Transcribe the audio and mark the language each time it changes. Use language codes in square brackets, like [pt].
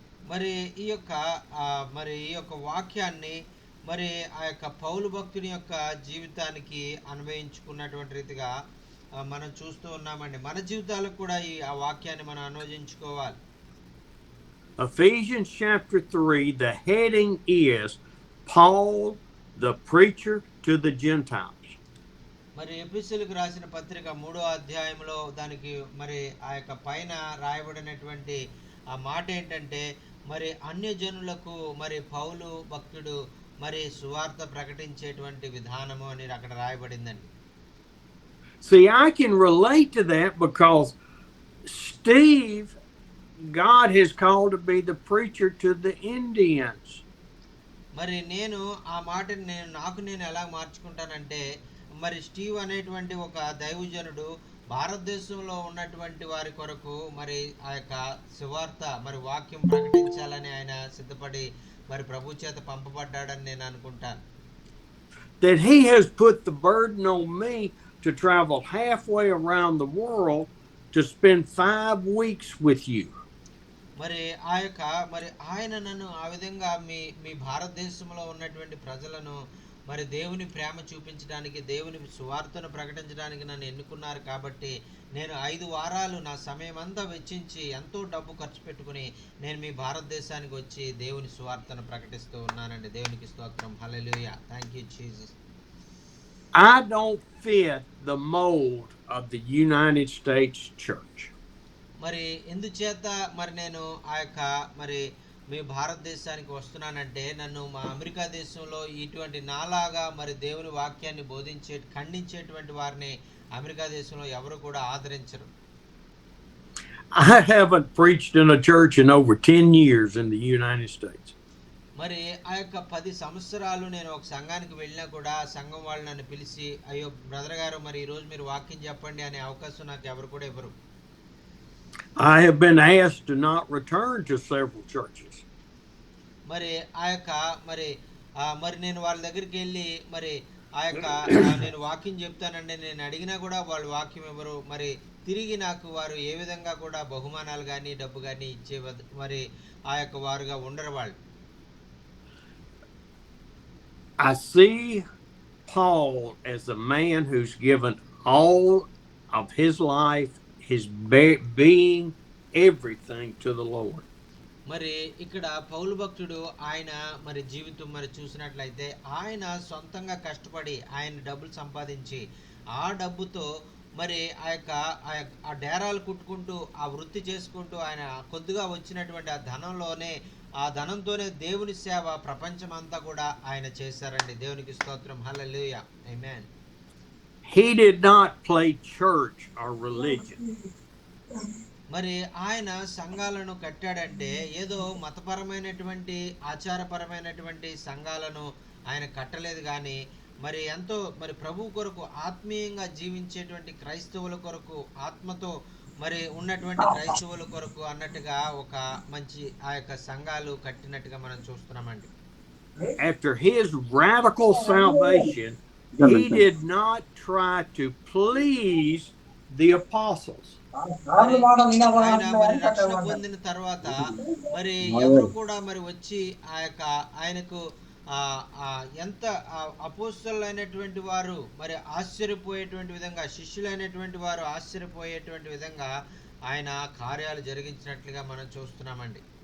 [te] మరి ఈ యొక్క వాక్యాన్ని మరి ఆ యొక్క పౌలు భక్తుని యొక్క జీవితానికి అన్వయించుకున్నటువంటి రీతిగా మనం చూస్తూ ఉన్నామండి. మన జీవితాలకు కూడా ఆ వాక్యాన్ని మనం అన్వయించుకోవాలి. [en] Ephesians chapter 3, the heading is Paul, the preacher to the Gentiles. [te] మరి ఎఫెసీయులకు రాసిన పత్రిక 3వ అధ్యాయంలో దానికి మరి ఆ యొక్క పైన రాయబడినటువంటి ఆ మాట ఏంటంటే, మరి అన్యజనులకు మరి పౌలు భక్తుడు మరి సువార్త ప్రకటించేటువంటి విధానము అని అక్కడ రాయబడిందండి. [en] See, I can relate to that because Steve, God has called to be the preacher to the Indians. [te] మరి నేను ఆ మాటని నేను ఎలా మార్చుకుంటానంటే, మరి స్టీవ్ అనేటువంటి ఒక దైవజనుడు భారతదేశంలో ఉన్నటువంటి వారి కొరకు మరి ఆ యొక్క సువార్త మరి వాక్యం ప్రకటించాలని ఆయన సిద్ధపడి మరి ప్రభు చేత పంపబడ్డాడని నేను అనుకుంటాను. [en] That he has put the burden on me to travel halfway around the world to spend 5 weeks with you. [te] మరి మరి ఆయన నన్ను ఆ విధంగా మీ భారతదేశంలో ఉన్నటువంటి ప్రజలను మరి దేవుని ప్రేమ చూపించడానికి, దేవుని సువార్తను ప్రకటించడానికి నన్ను ఎన్నుకున్నారు కాబట్టి నేను 5 వారాలు నా సమయం అంతా వెచ్చించి ఎంతో డబ్బు ఖర్చు పెట్టుకుని నేను మీ భారతదేశానికి వచ్చి దేవుని సువార్తను ప్రకటిస్తూ ఉన్నానండి. దేవునికి స్తోత్రం. హల్లెలూయా. [en] Thank you Jesus. I don't fit the mold of the United States Church. [te] మరి ఎందుచేత మరి నేను ఆ యొక్క మరి మీ భారతదేశానికి వస్తున్నానంటే, నన్ను మా అమెరికా దేశంలో ఇటువంటి నాలాగా మరి దేవుని వాక్యాన్ని ఖండించేటువంటి వారిని అమెరికా దేశంలో ఎవరు కూడా ఆదరించరు. [en] I haven't preached in a church in over 10 years in the United States. [te] మరి ఆ యొక్క 10 సంవత్సరాలు నేను ఒక సంఘానికి వెళ్ళినా కూడా సంఘం వాళ్ళు నన్ను పిలిచి, అయ్యో బ్రదర్ గారు మరి ఈరోజు మీరు వాక్యం చెప్పండి అనే అవకాశం నాకు ఎవరు కూడా ఇవ్వరు. [en] I have been asked to not return to several churches. [te] మరి ఆ యొక్క మరి నేను వాళ్ళ దగ్గరికి వెళ్ళి మరి ఆ యొక్క నేను వాక్యం చెప్తానండి నేను అడిగినా కూడా వాళ్ళు వాక్యం ఇవ్వరు. మరి తిరిగి నాకు వారు ఏ విధంగా కూడా బహుమానాలు కానీ డబ్బు కానీ ఇచ్చే మరి ఆ యొక్క వారుగా ఉండరు వాళ్ళు. [en] I see Paul as a man who's given all of his life, his being, everything to the Lord. [te] మరి ఇక్కడ పౌలు భక్తుడు ఆయన మరి జీవితం మరి చూసినట్లయితే ఆయన సొంతంగా కష్టపడి ఆయన డబ్బులు సంపాదించి ఆ డబ్బుతో మరి ఆ డేరాలు కుట్టుకుంటూ ఆ వృత్తి చేసుకుంటూ ఆయన కొద్దిగా వచ్చినటువంటి ఆ ధనంతోనే దేవుని సేవ ప్రపంచం అంతా కూడా ఆయన చేశారండి. దేవునికి స్తోత్రం. హల్లెలూయా. ఆమేన్. [en] He did not play church or religion. [te] మరి ఆయన సంఘాలను కట్టాడంటే ఏదో మతపరమైనటువంటి ఆచారపరమైనటువంటి సంఘాలను ఆయన కట్టలేదు, కానీ మరి ఎంతో మరి ప్రభు కొరకు ఆత్మీయంగా జీవించేటువంటి క్రైస్తవుల కొరకు ఆత్మతో మరి ఉన్నటువంటి క్రైస్తవుల కొరకు అన్నట్టుగా ఒక మంచి ఆ యొక్క సంఘాలు కట్టినట్టుగా మనం చూస్తున్నామండి. [en] After his radical salvation, he did not try to please the apostles. [te] మరి ఆయన మరి రక్షణ పొందిన తర్వాత మరి ఎవరు కూడా మరి వచ్చి ఆ యొక్క ఆయనకు ఆ ఆ ఎంత అపోస్తలులైనటువంటి వారు మరి ఆశ్చర్యపోయేటువంటి విధంగా, శిష్యులైనటువంటి వారు ఆశ్చర్యపోయేటువంటి విధంగా ఆయన కార్యాలు జరిగించినట్లుగా మనం చూస్తున్నామండి.